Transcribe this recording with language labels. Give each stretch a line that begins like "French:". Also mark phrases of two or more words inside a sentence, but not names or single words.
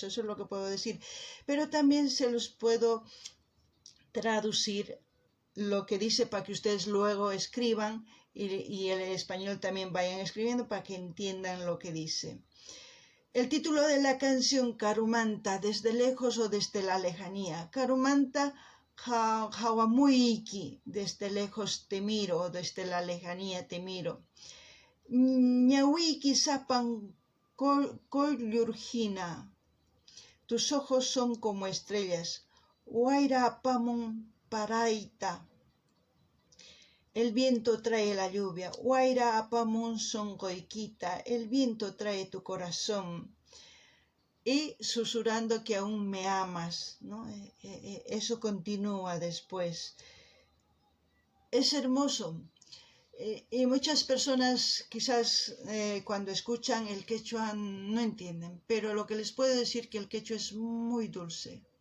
Spanish: Eso es lo que puedo decir. Pero también se los puedo traducir lo que dice para que ustedes luego escriban y el español también vayan escribiendo para que entiendan lo que dice. El título de la canción, Carumanta, desde lejos o desde la lejanía.
Quechua: Carumanta, Hawamuiki,
Spanish: desde lejos te miro o desde la lejanía te miro.
Quechua: Ñawiki sapan kollurhina,
Spanish: tus ojos son como estrellas.
Quechua: Waira apamun paraita,
Spanish: el viento trae la lluvia.
Quechua: Waira apamun songoikita,
Spanish: el viento trae tu corazón. Y susurrando que aún me amas, ¿no? Eso continúa después. Es hermoso. Y muchas personas quizás cuando escuchan el quechua no entienden, pero lo que les puedo decir que el quechua es muy dulce.